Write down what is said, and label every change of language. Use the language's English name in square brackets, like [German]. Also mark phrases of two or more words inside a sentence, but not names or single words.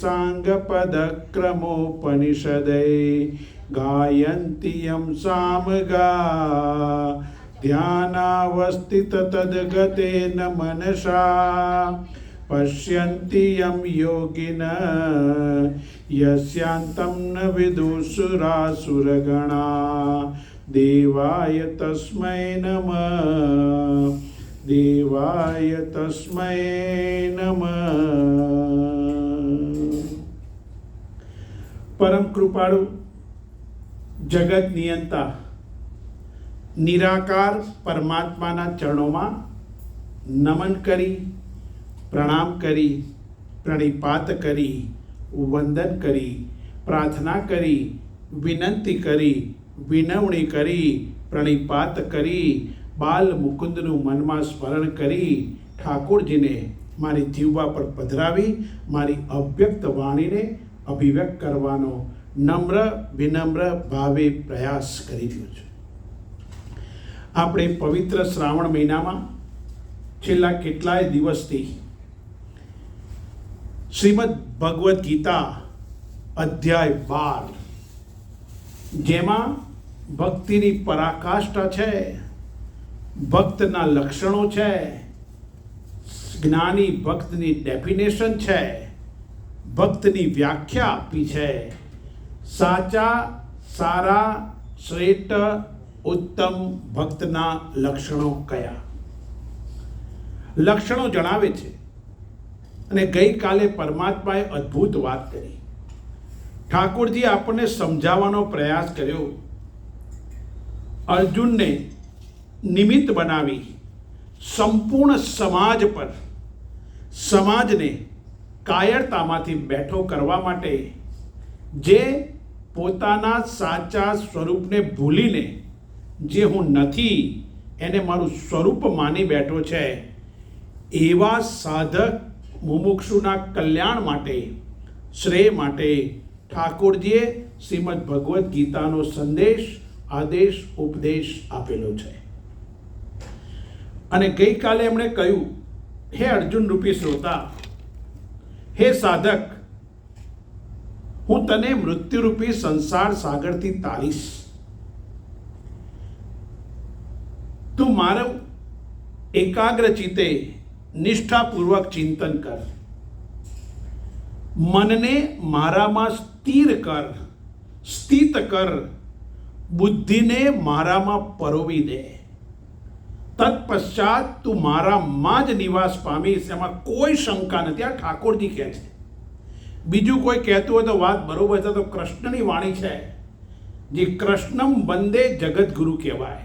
[Sanskrit] साङ्गपदक्रमोपनिषदै गायन्ति यं सामगा ध्यानावस्थिततद्गतेन मनसा पश्यन्ति यं योगिनः यस्यान्तं न विदुषुरासुरगणा देवाय तस्मै नमः देवाय तस्मै नमः। [Gujarati] પરમ કૃપાળુ જગત નિયંતા નિરાકાર પરમાત્માના ચરણો નમન કરી પ્રણામ કરી પ્રણિપાત કરી વંદન કરી પ્રાર્થના કરી વિનંતી કરી વિનવણી કરી પ્રણિપાત કરી બાલ મુકુંદનું મનમાં સ્મરણ કરી ઠાકોરજીને મારી જીવા પર પધરાવી મારી અવ્યક્ત વાણીને અભિવ્યક્ત કરવાનો નમ્ર વિનમ્ર ભાવે પ્રયાસ કરી રહ્યો છું। આપણે પવિત્ર શ્રાવણ મહિનામાં છેલ્લા કેટલાય દિવસથી શ્રીમદ ભગવદ્ ગીતા અધ્યાય 12 જેમાં ભક્તિની પરાકાષ્ઠા છે, ભક્તના લક્ષણો છે, જ્ઞાની ભક્તની ડેફિનેશન છે, ભક્તની વ્યાખ્યા આપી છે, સાચા સારા શ્રેષ્ઠ ઉત્તમ ભક્તના લક્ષણો કયા લક્ષણો જણાવે છે। અને ગઈ કાલે પરમાત્માએ અદ્ભુત વાત કરી। ઠાકોરજી આપને સમજાવાનો પ્રયાસ કર્યો। અર્જુનને નિમિત્ત બનાવી સંપૂર્ણ સમાજ પર સમાજને કાયરતામાંથી બેઠો કરવા માટે જે પોતાના સાચા સ્વરૂપને ભૂલીને જે હું નથી એને મારું સ્વરૂપ માની બેઠો છે એવા સાધક મુમુક્ષુના કલ્યાણ માટે શ્રેય માટે ઠાકોરજીએ શ્રીમદ ભગવદ ગીતાનો સંદેશ આદેશ ઉપદેશ આપેલો છે। અને ગઈ કાલે એમણે કહ્યું, હે અર્જુન રૂપી શ્રોતા, હે સાધક, હું તને મૃત્યુરૂપી સંસાર સાગરથી તારીશ। તું મારો એકાગ્ર ચિત્તે નિષ્ઠાપૂર્વક ચિંતન કર, મનને મારામાં સ્થિર કર, સ્થિત કર, બુદ્ધિને મારામાં પરોવી દે, તત્પશ્ચાત તું મારામાં જ નિવાસ પામીશ, એમાં કોઈ શંકા નથી. આ ઠાકોરજી કહે છે. બીજું કોઈ કહેતું હોય તો વાત બરોબર છે, તો કૃષ્ણની વાણી છે, જે [Sanskrit] कृष्णम वंदे जगतगुरु [Gujarati] કહેવાય.